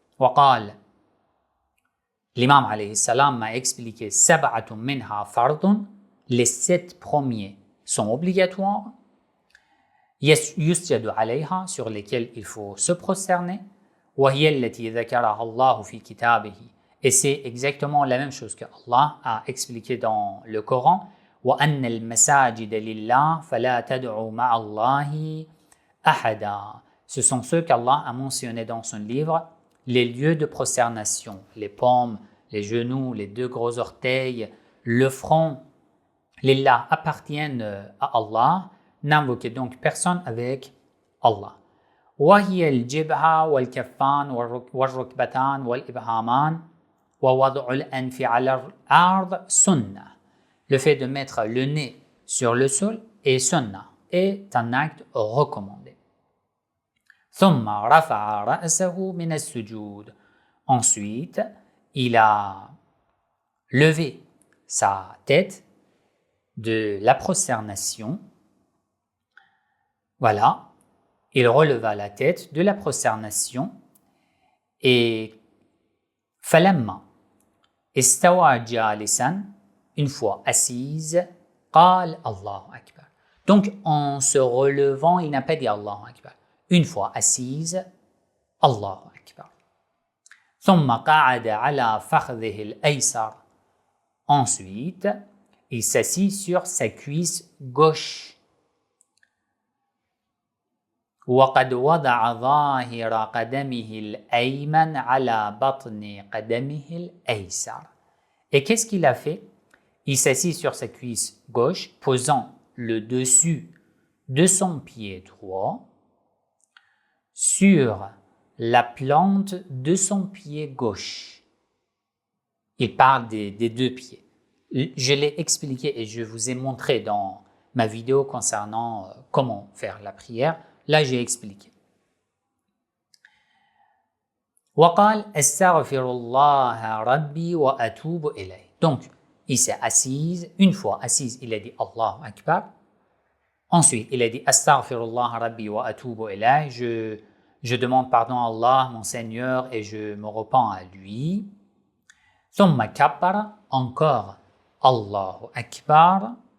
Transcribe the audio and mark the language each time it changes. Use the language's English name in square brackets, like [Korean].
[Arabic] وقال, [French] l'imam alayhi salam m'a expliqué [Arabic] سبعة منها فرض, [French] les 7 premiers sont obligatoires. [Arabic] يسجد عليها, [French] sur lesquels il faut se prosterner. [Arabic] وهي التي ذكرها الله في كتابه, [French] et c'est exactement la même chose que Allah a expliqué dans le Coran. [Arabic] وأن المساجد لله فلا تدعوا مع الله أحدا. [French] Ce sont ceux qu'Allah a mentionnés dans son livre, les lieux de prosternation, les paumes, les genoux, les 2 gros orteils, le front. Lillah appartiennent à Allah. N'invoquez donc personne avec Allah. [Arabic] وهي الجبهة والكفان والركبتان والإبهامان ووضع الأنف على الأرض سنة. [French] Le fait de mettre le nez sur le sol est sunnah, est un acte recommandé. [Arabic] ثم رفع رأسه من السجود. [French] Ensuite, il a levé sa tête de la prosternation. Voilà, il releva la tête de la prosternation et [Arabic] falamma istawa jalisan, [French] une fois assise, [Arabic] qal Allahu Akbar. [French] Donc en se relevant, il n'a pas dit Allahu Akbar. Une fois assise, Allahu Akbar. [Arabic] ثم قعد على فخذه الأيسر. [French] Ensuite, il s'assit sur sa cuisse gauche. [Arabic] وقد وضع ظاهر قدمه الأيمن على بطن قدمه الأيسر. [French] Et qu'est-ce qu'il a fait? Il s'assit sur sa cuisse gauche, posant le dessus de son pied droit sur la plante de son pied gauche. Il parle des 2 pieds. Je l'ai expliqué et je vous ai montré dans ma vidéo concernant comment faire la prière, là j'ai expliqué. [Arabic] وقال استغفر الله ربي وأتوب إليه. [French] Donc, il s'est assise, une fois assise, il a dit Allahu Akbar. Ensuite, il a dit [Arabic] Astaghfirullah Rabbi wa atubu ilayh. [French] Je demande pardon à Allah, mon Seigneur, et je me repens à lui. [Arabic] Thumma kabbara, [French] encore Allahu Akbar.